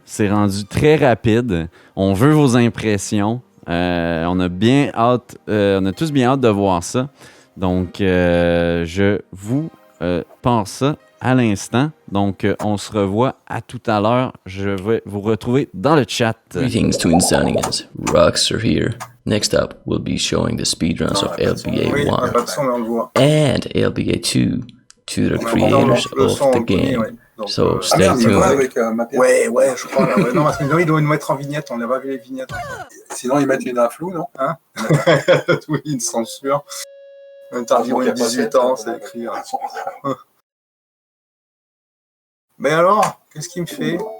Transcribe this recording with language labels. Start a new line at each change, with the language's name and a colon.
French: C'est rendu très rapide. On veut vos impressions. On a tous bien hâte de voir ça. Donc, je vous passe ça à l'instant. Donc, on se revoit à tout à l'heure. Je vais vous retrouver dans le chat.
English: Greetings, Twinsonians. Roxor here. Next up, we'll be showing the speedruns of LBA 1 and LBA 2 to the creators of the game. So stay tuned.
French: Ouais, je crois. Ouais. Non, parce que ils doivent nous mettre en vignette. On n'a pas vu les vignettes. Sinon, ils mettent une inflou, non? Hein? Oui, une censure. Interdit moins de 18 ans, c'est écrit. Mais alors, qu'est-ce qu'il me fait?